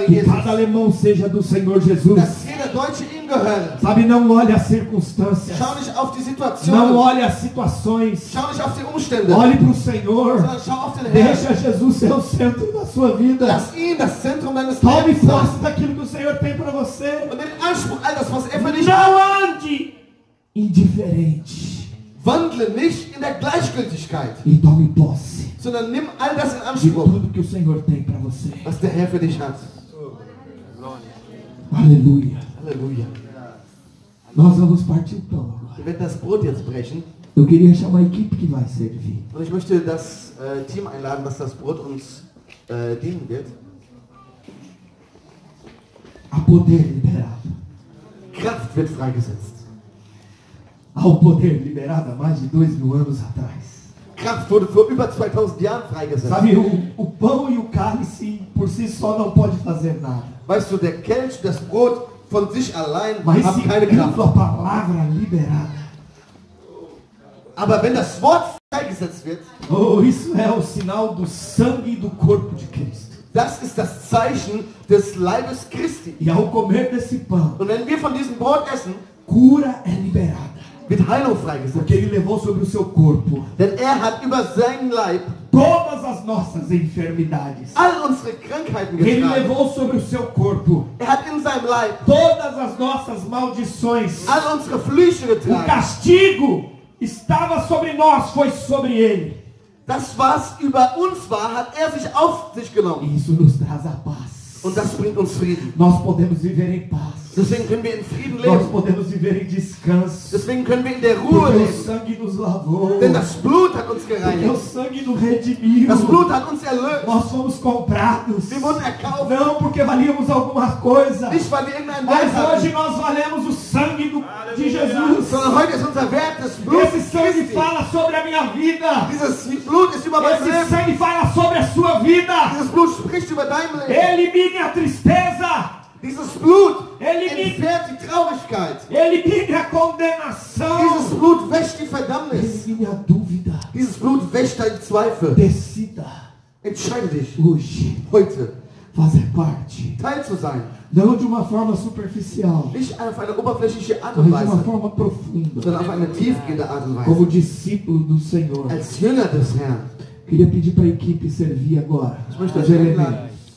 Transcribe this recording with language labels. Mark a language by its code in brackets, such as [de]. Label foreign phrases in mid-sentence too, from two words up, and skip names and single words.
[pt] Que Jesus. cada alemão seja do Senhor Jesus. [de] Dass jeder Deutsche ihm gehöre. [pt] Sabe, não olhe as circunstâncias. [de] Schau nicht auf die [pt] Não [de] Situation. [pt] olhe as situações. [de] Schau nicht auf die Umstände. [pt] Olhe para o Senhor. [de] Sondern schau auf den Herrn. [pt] Deixa Jesus ser o centro da sua vida. [de] Lass ihn das Zentrum deines [pt] Tome [de] Lebens sein. [pt] posse daquilo que o Senhor tem para você. [de] Und nimm Anspruch all das, was er für dich hat. [pt] Não ande indiferente. [de] Wandle nicht in der Gleichgültigkeit, [pt] E tome posse [de] sondern nimm all das in [pt] de [de] Anspruch, [pt] tudo que o Senhor tem para você. [de] was der Herr für dich hat. [pt] Aleluia. [de] Halleluja. [pt] Nós vamos partir o pão agora. [de] Wir werden das Brot jetzt brechen. [pt] Eu queria chamar a equipe que vai servir. [de] Und ich möchte das Team einladen, das das Brot uns dienen wird. [pt] Há poder liberado. [de] Kraft wird freigesetzt. [pt] Há um poder liberado há mais de 2000 anos atrás. [de] Kraft wurde vor über 2000 Jahren freigesetzt. [pt] Sabe, o pão e o cálice por si só não pode fazer nada. [de] Weißt du, der Kelch, das Brot von sich allein [pt] Mas [de] haben [pt] se [de] keine Kraft. [pt] a palavra liberada, [de] Aber wenn das Wort freigesetzt wird, [pt] oh, isso é o sinal do sangue e do corpo de Cristo. [de] das ist das Zeichen des Leibes Christi. [pt] E ao comer desse pão, [de] Und wenn wir von diesem Brot essen, [pt] cura é liberada. [de] wird Heilung freigesetzt. [pt] Porque ele levou sobre o seu corpo [de] Denn er hat über seinen Leib [pt] todas as nossas enfermidades. [de] all unsere Krankheiten [pt] Ele [de] getragen. [pt] levou sobre o seu corpo [de] Er hat in seinem Leib [pt] todas as nossas maldições. [de] all unsere Flüche [pt] O [de] getragen. [pt] castigo estava sobre nós, foi sobre ele. [de] Das, was über uns war, hat er sich auf sich genommen. [pt] E isso nos traz a paz. [de] Und das bringt uns Frieden. [pt] Nós podemos viver em paz. [de] Deswegen können wir in Frieden [pt] Nós [de] leben. [pt] podemos viver em descanso. [de] Deswegen können wir in der Ruhe [pt] Porque o [de] leben. [pt] sangue nos lavou. [de] Denn das Blut hat uns [pt] Porque o [de] gereinigt. [pt] sangue nos redimiu. [de] Das Blut hat uns erlöst. [pt] Nós fomos comprados. [de] Wir wurden erkauft. [pt] Não porque valíamos alguma coisa. [de] Nicht, weil wir irgendeinen [pt] Mas [de] Wert [pt] hoje [de] hatten, [pt] nós valemos o sangue de Jesus. [de] sondern heute ist unser Wert das Blut [pt] Esse sangue [de] Christi. [pt] fala sobre a minha vida. [de] Dieses Blut ist über mein [pt] Esse [de] Leben. [pt] sangue fala sobre a sua vida. [de] Dieses Blut spricht über dein Leben. [pt] Elimine a tristeza. [de] Dieses Blut [pt] Elimine, [de] entfernt die Traurigkeit. [pt] elimine a condenação. [de] Dieses Blut wäscht die Verdammnis. [pt] Elimine a dúvida. [de] Dieses Blut wäscht deinen Zweifel. [pt] Decida [de] Entscheide dich [pt] hoje [de] heute. [pt] fazer parte. [de] Teil zu sein. [pt] Não de uma forma superficial, [de] Nicht auf eine oberflächliche Art und [pt] mas de uma [de] Weise, [pt] forma profunda. [de] sondern auf eine tiefgehende Art und [pt] Como [de] Weise. [pt] discípulo do Senhor. [de] Als Jünger des Herrn. [pt] Queria pedir para a equipe servir agora. [de] Ich möchte [pt] Os [de] euch einladen, [pt] elementos.